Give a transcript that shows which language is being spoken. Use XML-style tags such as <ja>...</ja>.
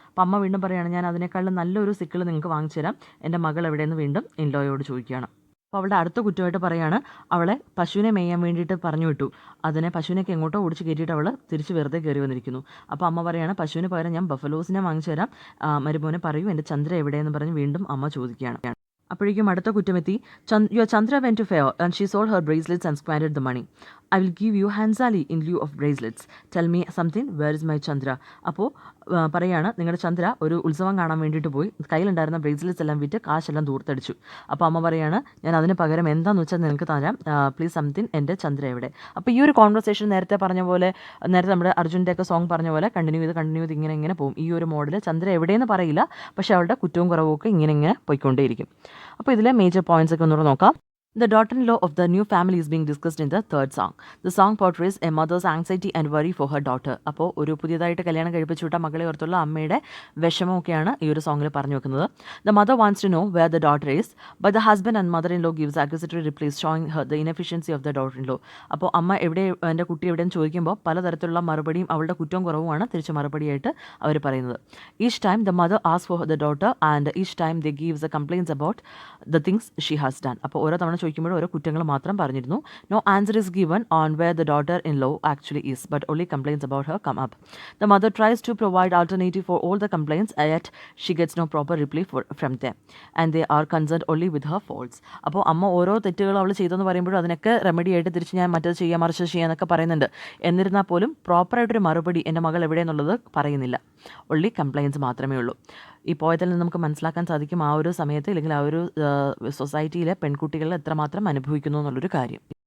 <ml>അപ്പോൾ അമ്മ വീണ്ടും പറയുകയാണ്, ഞാൻ അതിനേക്കാളും നല്ലൊരു സിക്കിൾ നിങ്ങൾക്ക് വാങ്ങിച്ചു തരാം, എൻ്റെ മകൾ എവിടെയെന്ന് വീണ്ടും ഇൻലോയോട് ചോദിക്കുകയാണ്. അപ്പോൾ അവളുടെ അടുത്ത കുറ്റമായിട്ട് പറയുകയാണ്, അവളെ പശുവിനെ മേയാൻ വേണ്ടിയിട്ട് പറഞ്ഞു വിട്ടു, പശുവിനൊക്കെ എങ്ങോട്ടോ ഓടിച്ച് കയറ്റിയിട്ട് അവൾ തിരിച്ച് വെറുതെ കയറി വന്നിരിക്കുന്നു. അപ്പോൾ അമ്മ പറയുകയാണ്, പശുവിന് പകരം ഞാൻ ബഫലോസിനെ വാങ്ങിച്ചു തരാം, മരുമോനെ പറയൂ എൻ്റെ ചന്ദ്ര എവിടെയെന്ന് പറഞ്ഞ് വീണ്ടും അമ്മ ചോദിക്കുകയാണ്. അപ്പോഴേക്കും അടുത്ത കുറ്റമെത്തി.</ml> <en>Your Chandra went to fair and she sold her bracelets and squandered the money. I will give you Hansali in lieu of bracelets. Tell me something, where is my Chandra?</en> <ml>അപ്പോൾ പറയുകയാണ്, നിങ്ങളുടെ ചന്ദ്ര ഒരു ഉത്സവം കാണാൻ വേണ്ടിയിട്ട് പോയി കയ്യിലുണ്ടായിരുന്ന ബ്രേസ്ലെറ്റ്സ് എല്ലാം വിറ്റ് കാശെല്ലാം ദൂർത്തടിച്ചു. അപ്പോൾ അമ്മ പറയുകയാണ്, ഞാൻ അതിന് പകരം എന്താണെന്ന് വെച്ചാൽ നിനക്ക് തരാം, പ്ലീസ് സംതിങ്, എൻ്റെ ചന്ദ്ര എവിടെ? അപ്പോൾ ഈ ഒരു കോൺവെർസേഷൻ നേരത്തെ പറഞ്ഞ പോലെ, നേരത്തെ നമ്മുടെ അർജുൻ്റെ ഒക്കെ സോങ് പറഞ്ഞ പോലെ കണ്ടിന്യൂ ചെയ്ത് ഇങ്ങനെ പോകും. ഈ ഒരു മോഡൽ ചന്ദ്ര എവിടെയെന്ന് പറയില്ല, പക്ഷേ അവളുടെ കുറ്റവും കുറവും ഒക്കെ ഇങ്ങനെ പോയിക്കൊണ്ടേയിരിക്കും. അപ്പോൾ ഇതിലെ മേജർ പോയിന്റ്സ് ഒക്കെ ഒന്നുകൂടെ നോക്കാം.</ml> <en>The daughter-in-law of the new family is being discussed in the third song. The song portrays a mother's anxiety and worry for her daughter.</en> <ml>അപ്പോൾ ഒരു പുതിയതായിട്ട് കല്യാണം കഴിപ്പിച്ചു വിട്ട മകളെ ഓർത്തുള്ള അമ്മയുടെ വിഷമമൊക്കെയാണ് ഈ ഒരു സോങ്ങിൽ പറഞ്ഞു വെക്കുന്നത്.</ml> <en>The mother wants to know where the daughter is, but the husband and mother-in-law gives accusatory replies showing her the inefficiency of the daughter-in-law.</en> <ml>അപ്പോൾ അമ്മ എൻ്റെ കുട്ടി എവിടെയെന്ന് ചോദിക്കുമ്പോൾ പലതരത്തിലുള്ള മറുപടിയും അവളുടെ കുറ്റവും കുറവുമാണ് തിരിച്ച് മറുപടിയായിട്ട് അവർ പറയുന്നത്.</ml> <en>Each time the mother asks for the daughter and each time they gives the complaints about the things she has done.</en> <ml>അപ്പോൾ ഓരോ തവണ ചോദിക്കുമ്പോൾ ഓരോ കുറ്റങ്ങൾ മാത്രം പറഞ്ഞിരുന്നു.</ml> <en>No answer is given on where the daughter-in-law actually is, but only complaints about her come up. The mother tries to provide alternative for all the complaints, yet she gets no proper reply from them, and they are concerned only with her faults.</en> <ml>അപ്പോൾ അമ്മ ഓരോ തെറ്റുകൾ അവൾ ചെയ്തെന്ന് പറയുമ്പോഴും അതിനൊക്കെ remedy ആയിട്ട് തിരിച്ച് ഞാൻ മറ്റത് ചെയ്യാം മറിച്ച് ചെയ്യാന്നൊക്കെ പറയുന്നുണ്ട്. എന്നിരുന്നാൽ പോലും പ്രോപ്പറായിട്ടൊരു മറുപടി എൻ്റെ മകൾ എവിടെയെന്നുള്ളത് പറയുന്നില്ല. ഒൺലി കംപ്ലയിൻസ് മാത്രമേ ഉള്ളൂ. ഈ പോയത്തിൽ നിന്ന് നമുക്ക് മനസ്സിലാക്കാൻ സാധിക്കും ആ ഒരു സമയത്ത് അല്ലെങ്കിൽ ആ ഒരു സൊസൈറ്റിയിലെ പെൺകുട്ടികൾ എത്രമാത്രം അനുഭവിക്കുന്നു എന്നുള്ളൊരു കാര്യം.</ml>